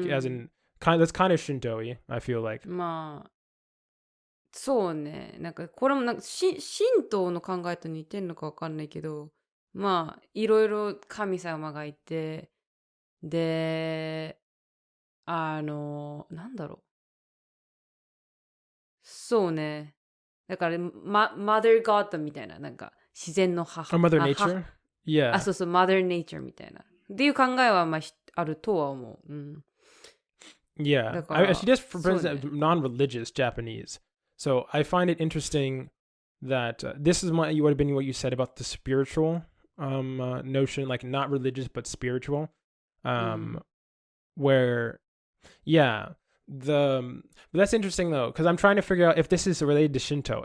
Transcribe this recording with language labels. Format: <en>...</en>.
<en>As in that's kind of Shinto-y, I feel like.</en> <ja>まあ、そうね。なんかこれもなんか神道の考えと似てんのかわかんないけど、まあ、いろいろ神様がいて、で、なんだろう。そうね。だから、マザーガッドみたいな、なんか、自然の母。</ja> <en>Mother Nature? Yeah.</en> <ja>そうそう、Mother Nature みたいな。っていう考えはまああるとは思う。</ja> <en>Yeah. She just represents non-religious Japanese. So I find it interesting that this is what would have been what you said about the spiritual notion, like not religious but spiritual. Where, yeah, but that's interesting though, because I'm trying to figure out if this is related to Shinto.</en>